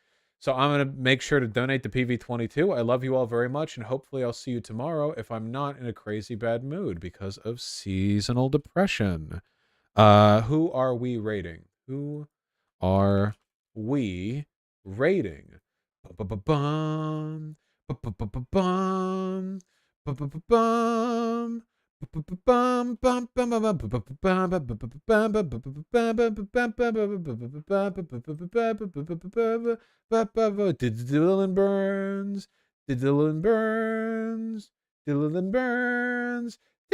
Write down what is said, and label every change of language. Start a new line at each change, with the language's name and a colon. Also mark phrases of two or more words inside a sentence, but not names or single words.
English: So I'm going to make sure to donate to PV22. I love you all very much, and hopefully I'll see you tomorrow if I'm not in a crazy bad mood because of seasonal depression. Who are we rating? Who are we rating? Ba-ba-ba-bum. Ba-ba-ba-ba-bum. Ba-ba-ba-bum. Dylan Burns. Dylan Burns. Dylan Burns.